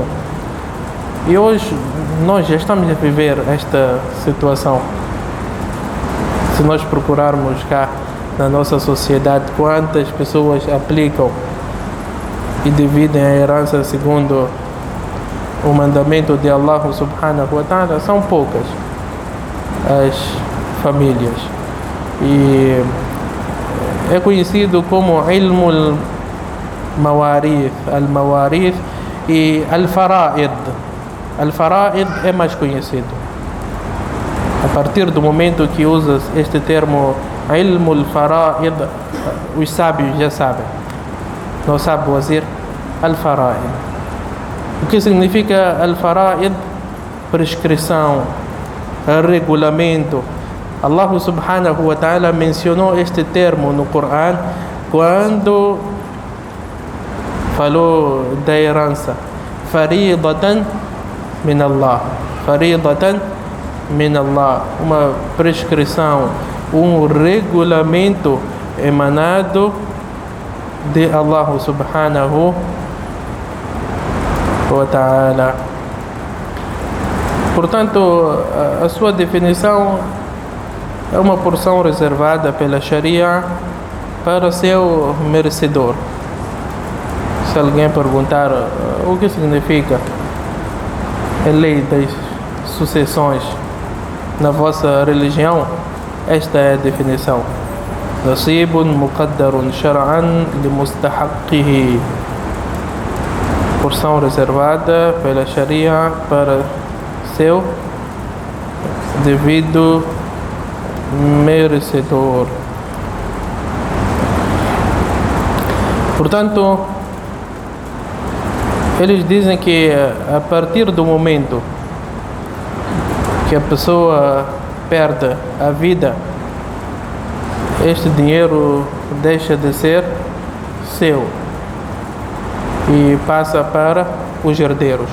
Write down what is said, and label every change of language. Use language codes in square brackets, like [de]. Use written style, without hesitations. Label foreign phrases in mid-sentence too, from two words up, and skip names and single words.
[pt] E hoje nós já estamos a viver esta situação. Se nós procurarmos cá na nossa sociedade quantas pessoas aplicam e dividem a herança segundo o mandamento de [ar] الله سبحانه وتعالى, [pt] são poucas as famílias. E é conhecido como [ar] علم المواريث، المواريث [pt] e al-fara'id. Al-fara'id é mais conhecido. A partir do momento que usas este termo [ar] علم الفرائض, [pt] os sábios já sabem. Não sabe dizer al-fara'id. O que significa al-fara'id? Prescrição, regulamento. [ar] الله سبحانه وتعالى [pt] mencionou este termo no Coran quando falou da herança. [ar] فريضة من الله. فريضة من الله, [pt] uma prescrição, um regulamento emanado de [ar] الله سبحانه وتعالى. [pt] Portanto, a sua definição é uma porção reservada pela Sharia para seu merecedor. Se alguém perguntar o que significa a lei das sucessões na vossa religião, esta é a definição: [ar] نصيب مقدر شرعا لمستحقه, [pt] porção reservada pela Sharia para seu devido merecedor. Portanto, eles dizem que a partir do momento que a pessoa perde a vida, este dinheiro deixa de ser seu e passa para os herdeiros.